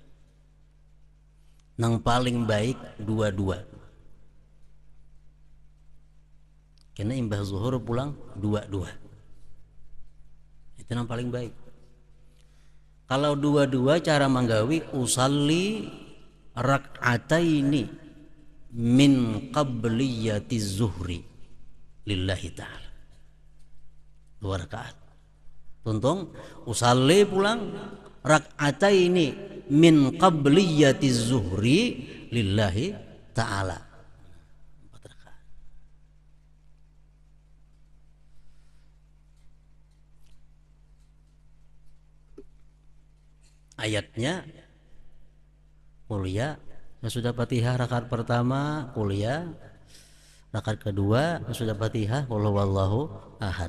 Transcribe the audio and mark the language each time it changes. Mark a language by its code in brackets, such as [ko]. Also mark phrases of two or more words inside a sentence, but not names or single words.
[bjn] Nang paling baik 2-2. Karena imbah zuhur pulang 2-2. Itu nang paling baik. Kalau 2-2 cara menggawi [ar] أصلي ركعتين من قبلية الظهر لله تعالى. [bjn] 2 rakaat. Tuntung [ar] usalli pulang ركعتين من قبلية الظهر لله تعالى. [bjn] 4 rakaat. Ayatnya kuliah sudah Fatihah rakaat pertama kuliah, rakaat kedua sudah Fatihah [ar] قل هو الله أحد.